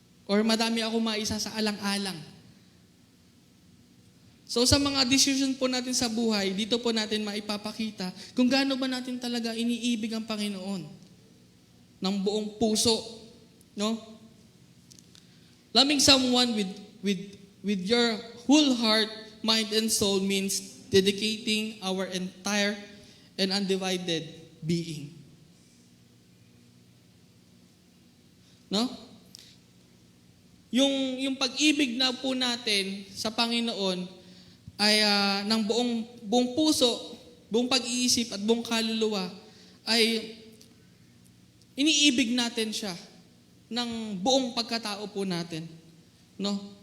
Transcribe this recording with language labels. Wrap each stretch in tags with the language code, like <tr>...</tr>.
<tl>Or madami ako maisa sa alang-alang. So sa mga decision po natin sa buhay, dito po natin maipapakita kung gaano ba natin talaga iniibig ang Panginoon ng buong puso, no?</tl> <en>Loving someone with your whole heart, mind and soul means dedicating our entire and undivided being.</en> <tl>No? Yung pag-ibig na po natin sa Panginoon ay ng buong puso, buong pag-iisip at buong kaluluwa ay iniibig natin siya ng buong pagkatao po natin. No?</tl>